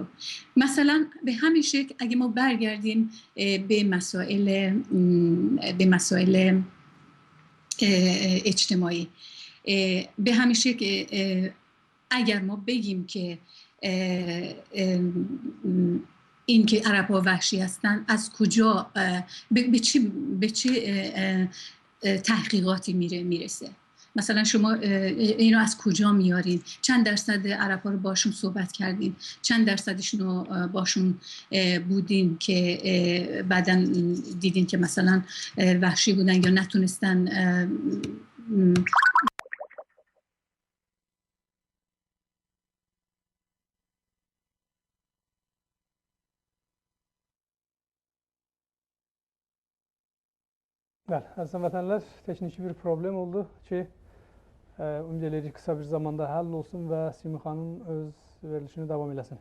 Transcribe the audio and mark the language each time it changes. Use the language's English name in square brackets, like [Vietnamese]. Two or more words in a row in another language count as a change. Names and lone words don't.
[Persian] مثلا به همین شکل اگه ما برگردیم به مسائل اجتماعی، به همین شکل اگر ما بگیم که این که عرب ها وحشی هستن از کجا به چه تحقیقاتی میرسه؟ مثلا شما اینو از کجا میارین؟ چند درصد عرب ها رو باشون صحبت کردین؟ چند درصدشون رو باشون بودین که بعداً دیدین که مثلا وحشی بودن یا نتونستن [Azerbaijani] Bəli, əziz vətənlər, texniki bir problem oldu ki, ümid edirik qısa bir zamanda həll olsun və Simi xanım öz verilişini davam eləsin.